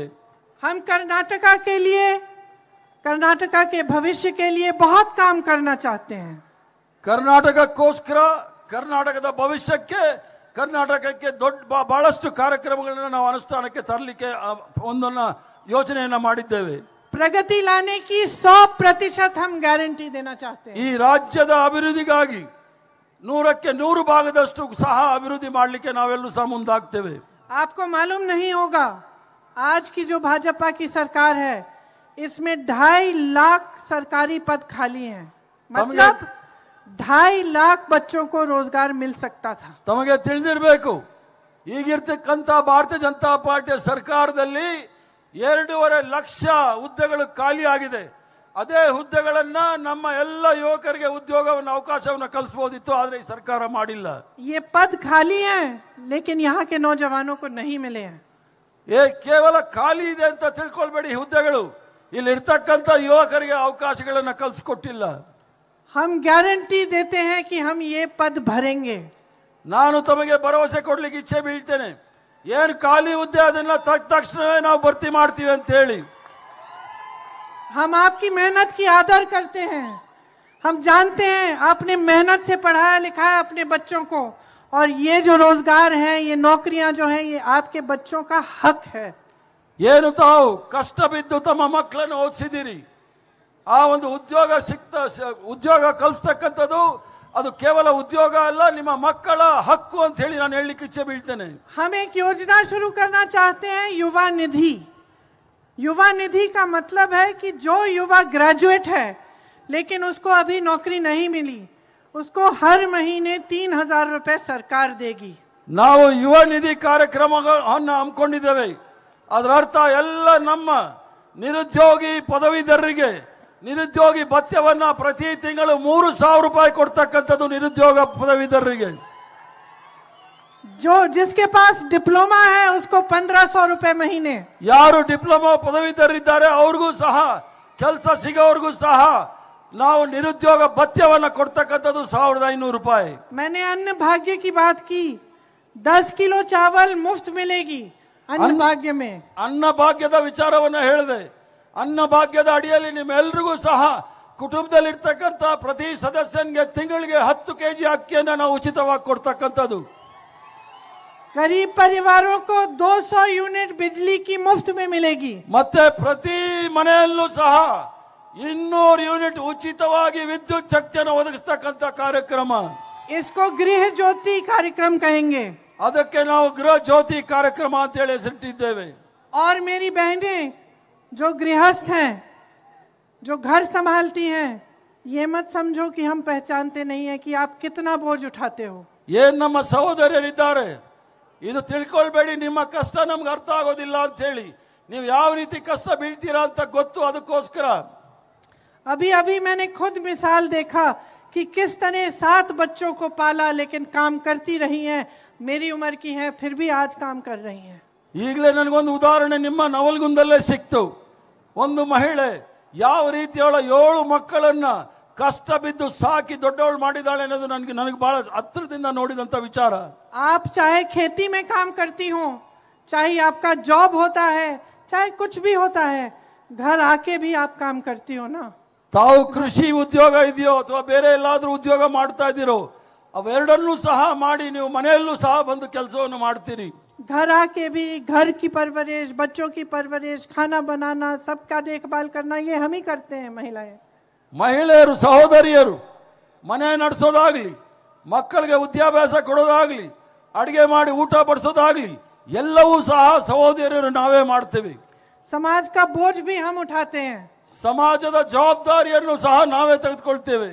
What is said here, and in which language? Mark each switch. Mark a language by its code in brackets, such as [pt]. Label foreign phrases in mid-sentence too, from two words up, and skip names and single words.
[hi] हम कर्नाटका के लिए, कर्नाटका के भविष्य के लिए बहुत काम करना चाहते हैं. [kn] ಕರ್ನಾಟಕಕ್ಕೋಸ್ಕರ ಕರ್ನಾಟಕದ ಭವಿಷ್ಯಕ್ಕೆ ಕರ್ನಾಟಕಕ್ಕೆ ಬಹಳಷ್ಟು ಕಾರ್ಯಕ್ರಮಗಳನ್ನ ನಾವು ಅನುಷ್ಠಾನಕ್ಕೆ ತರಲಿಕ್ಕೆ ಒಂದನ್ನ ಯೋಜನೆಯನ್ನ ಮಾಡಿದ್ದೇವೆ. [hi] प्रगति लाने की 100% हम गारंटी देना चाहते हैं. [kn] ಈ ರಾಜ್ಯದ ಅಭಿವೃದ್ಧಿಗಾಗಿ 100ಕ್ಕೆ 100 ಭಾಗದಷ್ಟು ಸಹ ಅಭಿವೃದ್ಧಿ ಮಾಡಲಿಕ್ಕೆ ನಾವೆಲ್ಲರೂ ಸಹ ಮುಂದಾಗ್ತೇವೆ. [hi] आपको मालूम नहीं होगा, आज की जो भाजपा की सरकार है इसमें 2.5 लाख सरकारी पद खाली हैं. मतलब 2.5 लाख बच्चों को रोजगार मिल सकता था. [kn] ತಮಗೆ ತಿಳಿದಿರಬೇಕು, ಈಗಿರ್ತಕ್ಕಂಥ ಭಾರತೀಯ ಜನತಾ ಪಾರ್ಟಿಯ ಸರ್ಕಾರದಲ್ಲಿ 2.5 ಲಕ್ಷ ಹುದ್ದೆಗಳು ಖಾಲಿ ಆಗಿದೆ. ಅದೇ ಹುದ್ದೆಗಳನ್ನ ನಮ್ಮ ಎಲ್ಲ ಯುವಕರಿಗೆ ಉದ್ಯೋಗವನ್ನು ಅವಕಾಶವನ್ನು ಕಲ್ಪಿಸಬಹುದಿತ್ತು, ಆದ್ರೆ ಈ ಸರ್ಕಾರ ಮಾಡಿಲ್ಲ. [hi] ये पद खाली हैं लेकिन यहाँ के नौजवानों को नहीं मिले हैं. [kn] ಕೇವಲ ಖಾಲಿ ಇದೆ ಅಂತ ತಿಳ್ಕೊಳ್ಬೇಡಿ, ಹುದ್ದೆಗಳು ಇಲ್ಲಿ ಇರ್ತಕ್ಕಂಥ ಯುವಕರಿಗೆ ಅವಕಾಶಗಳನ್ನು ಕಲ್ಪಿಸಿಕೊಟ್ಟಿಲ್ಲ. [hi] हम गारंटी देते हैं कि हम ये पद भरेंगे. [kn] ನಾನು ತಮಗೆ ಭರವಸೆ ಕೊಡ್ಲಿಕ್ಕೆ ಇಚ್ಛೆ ಬೀಳ್ತೇನೆ, ಏನು ಖಾಲಿ ಹುದ್ದೆ ಅದನ್ನ ತಕ್ಷಣವೇ ನಾವು ಭರ್ತಿ ಮಾಡ್ತೀವಿ ಅಂತ ಹೇಳಿ. [hi] हम आपकी मेहनत की आदर करते हैं. हम जानते हैं आपने मेहनत से पढ़ाया लिखाया अपने बच्चों को, और ये जो रोजगार है, ये नौकरियां जो हैं, ये आपके बच्चों का हक है. [kn] ಏನು ತಾವು ಕಷ್ಟ ಬಿದ್ದು ತಮ್ಮ ಮಕ್ಕಳನ್ನು ಓದಿಸಿದಿರಿ, ಆ ಒಂದು ಉದ್ಯೋಗ ಕಲ್ಪಿಸ್ತಕ್ಕಂಥದ್ದು ಅದು ಕೇವಲ ಉದ್ಯೋಗ ಅಲ್ಲ, ನಿಮ್ಮ ಮಕ್ಕಳ ಹಕ್ಕು ಅಂತ ಹೇಳಿ ನಾನು ಹೇಳಲಿಕ್ಕೆ ಇಚ್ಛೆ ಬೀಳ್ತೇನೆ. [hi] हम एक योजना शुरू करना चाहते हैं, युवा निधि. युवा निधि का मतलब है कि जो युवा ग्रेजुएट है लेकिन उसको अभी नौकरी नहीं मिली, उसको हर महीने 3,000 रुपए सरकार देगी. [kn] ನಾವು ಯುವ ನಿಧಿ ಕಾರ್ಯಕ್ರಮವನ್ನು ಹಮ್ಮಿಕೊಂಡಿದ್ದೇವೆ. ಅದರ ಅರ್ಥ ಎಲ್ಲ ನಮ್ಮ ನಿರುದ್ಯೋಗಿ ಪದವೀಧರರಿಗೆ ನಿರುದ್ಯೋಗಿ ಭತ್ಯವನ್ನ ಪ್ರತಿ ತಿಂಗಳು 3,000 ರೂಪಾಯಿ ಕೊಡ್ತಕ್ಕಂಥದ್ದು ನಿರುದ್ಯೋಗ ಪದವೀಧರರಿಗೆ. [hi] जो जिसके पास डिप्लोमा है उसको 1,500 रुपए महीने. [kn] ಯಾರು ಡಿಪ್ಲೊಮಾ ಪದವೀಧರರಿದ್ದಾರೆ ಅವ್ರಿಗೂ ಸಹ ಕೆಲಸ ಸಿಗೋವರೆಗೂ ಸಹ ನಾವು ನಿರುದ್ಯೋಗ ಭತ್ಯವನ್ನ ಕೊಡ್ತಕ್ಕಂಥದ್ದು 1,500 ರೂಪಾಯಿ. [hi] मैंने अन्न भाग्य की बात की, 10 किलो चावल मुफ्त मिलेगी अन्न भाग्य में. [kn] ಅನ್ನ ಭಾಗ್ಯದ ವಿಚಾರವನ್ನ ಹೇಳಿದೆ. ಅನ್ನ ಭಾಗ್ಯದ ಅಡಿಯಲ್ಲಿ ನಿಮ್ಮೆಲ್ಲರಿಗೂ ಸಹ ಕುಟುಂಬದಲ್ಲಿರ್ತಕ್ಕಂಥ ಪ್ರತಿ ಸದಸ್ಯನಿಗೆ ತಿಂಗಳಿಗೆ 10 ಕೆಜಿ ಅಕ್ಕಿಯನ್ನು ನಾವು ಉಚಿತವಾಗಿ ಕೊಡ್ತಕ್ಕಂಥದ್ದು. [hi] गरीब परिवारों को 200 यूनिट बिजली की मुफ्त में मिलेगी. [kn] ಮತ್ತೆ ಪ್ರತಿ ಮನೆಯಲ್ಲೂ ಸಹ 200 ಯೂನಿಟ್ ಉಚಿತವಾಗಿ ವಿದ್ಯುತ್ ಶಕ್ತಿಯನ್ನು ಒದಗಿಸ್ತಕ್ಕಂಥ ಕಾರ್ಯಕ್ರಮ. [hi] इसको गृह ज्योति कार्यक्रम कहेंगे. [kn] ಅದಕ್ಕೆ ನಾವು ಗೃಹ ಜ್ಯೋತಿ ಕಾರ್ಯಕ್ರಮ ಅಂತ ಹೇಳಿ ಹೆಸರಿಟ್ಟಿದ್ದೇವೆ. [hi] और मेरी बहनें जो गृहस्थ हैं, जो घर संभालती हैं, ये मत समझो कि हम पहचानते नहीं है कि आप कितना बोझ उठाते हो. [kn] ಏನ್ ನಮ್ಮ ಸಹೋದರರಿದ್ದಾರೆ, ಇದು ತಿಳ್ಕೊಳ್ಬೇಡಿ ನಿಮ್ಮ ಕಷ್ಟ ನಮ್ಗೆ ಅರ್ಥ ಆಗೋದಿಲ್ಲ ಅಂತ ಹೇಳಿ. ನೀವು ಯಾವ ರೀತಿ ಕಷ್ಟ ಬೀಳ್ತೀರಾ ಅಂತ ಗೊತ್ತು. ಅದಕ್ಕೋಸ್ಕರ [hi] अभी अभी मैंने खुद मिसाल देखा कि किस तरह 7 बच्चों को पाला लेकिन काम करती रही हैं. मेरी उम्र की हैं फिर भी आज काम कर रही हैं. [kn] ಈಗಲೇ ನನಗೊಂದು ಉದಾಹರಣೆ ನಿಮ್ಮ ನವಲಗುಂದಲ್ಲೇ ಸಿಕ್ತು. ಒಂದು ಮಹಿಳೆ ಯಾವ ರೀತಿಯೊಳ 7 ಮಕ್ಕಳನ್ನ ಕಷ್ಟ ಬಿದ್ದು ಸಾಕಿ ದೊಡ್ಡವಳು ಮಾಡಿದಾಳೆ ಅನ್ನೋದು ನನಗೆ ಬಹಳ ಹತ್ತಿರದಿಂದ ನೋಡಿದಂತ ವಿಚಾರ. [hi] आप चाहे खेती में काम करती हो, चाहे आपका जॉब होता है, चाहे कुछ भी होता है, घर आके भी आप काम करती हो ना. [kn] ತಾವು ಕೃಷಿ ಉದ್ಯೋಗ ಇದೆಯೋ ಅಥವಾ ಬೇರೆ ಎಲ್ಲಾದ್ರೂ ಉದ್ಯೋಗ ಮಾಡ್ತಾ ಇದ್ದೀರೋ, ಅವೆರಡನ್ನೂ ಸಹ ಮಾಡಿ ನೀವು ಮನೆಯಲ್ಲೂ ಸಹ ಬಂದು ಕೆಲಸವನ್ನು ಮಾಡ್ತೀರಿ. [hi] घर आके भी घर की परवरिश, बच्चों की परवरिश, खाना बनाना, सबका देखभाल करना, ये हम ही करते हैं महिलाएं. [kn] ಮಹಿಳೆಯರು ಸಹೋದರಿಯರು ಮನೆ ನಡೆಸೋದಾಗ್ಲಿ, ಮಕ್ಕಳಿಗೆ ವಿದ್ಯಾಭ್ಯಾಸ ಕೊಡೋದಾಗ್ಲಿ, ಅಡಿಗೆ ಮಾಡಿ ಊಟ ಬಡಿಸೋದಾಗ್ಲಿ ಎಲ್ಲವೂ ಸಹ ಸಹೋದರಿಯರು ನಾವೇ ಮಾಡ್ತೀವಿ. [hi] समाज का बोझ भी हम उठाते हैं. [kn] ಸಮಾಜದ ಜವಾಬ್ದಾರಿಯನ್ನು ಸಹ ನಾವೇ ತೆಗೆದುಕೊಳ್ತೇವೆ.